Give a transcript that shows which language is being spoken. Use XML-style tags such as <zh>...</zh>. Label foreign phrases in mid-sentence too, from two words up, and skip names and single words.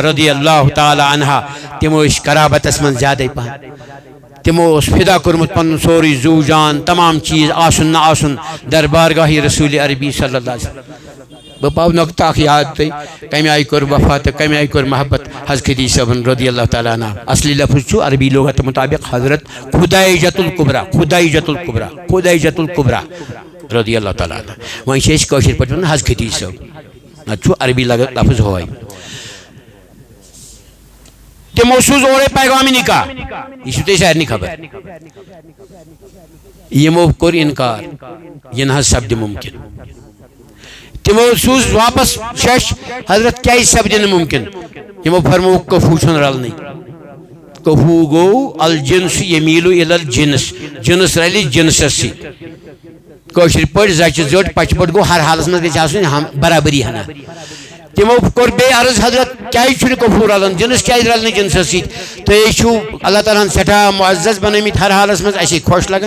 <ar>رضی اللہ تعالی عنہ</ar> <ks>تمو اس قرابت اسمن زیادہ پہن تمو اس فدا کرمت پن سوری زو جان تمام چیز آسن نہ آسن در بارگاہ رسول عربی</ks> <ar>صلی اللہ علیہ وسلم</ar> <ks>بہ پاو نقطہ اخ یاد تھی کمی آئی کور وفا تو کمی آئی کور محبت حضرت خدیجہ صاحبن</ks> <ar>رضی اللہ تعالیٰ عنہ</ar> <ks>اصلی لفظ چھو عربی لغت مطابق حضرت خدیجۃ الکبریٰ خدیجۃ الکبریٰ خدیجۃ الکبریٰ</ks> <ar>رضی اللہ تعالیٰ عنہ</ar> <ks>وہیں چھِ أسۍ کٲشِر پٲٹھۍ وَنان حضرت خدیجہ صٲب نتہٕ چھُ عربی لفظ ہوے تمو سوز اورے پیغام نکاح یہ چھو تۄہہِ سارنٕے خبر یمو کوٚر انکار یہ نہ سپدِ ممکن تمو سوز واپس شش حضرت کیا سپدِ نہٕ ممکن یمو فرمو کفو چھُنہٕ رلنٕے کفو گو</ks> <ar>الجنس یمیلو الی الجنس</ar> <ks>جنس رلہِ جنسس سۭتۍ کٲشِر پٲٹھۍ زچہِ زٔٹ پچہِ پٲٹھۍ گوٚو ہر حالس منٛز گژھِ آسٕنۍ برابری ہنا تمو کوٚر بیٚیہِ عرض حضرت کیازِ چھُنہٕ کفو رلان جنس کیازِ رلہِ نہٕ جنسس سۭتۍ تُہۍ چھِو اللہ تعالیٰ ہن سٮ۪ٹھاہ معزز بنٲمٕتۍ ہر حالس منٛز اَسے خۄش لگان</ks>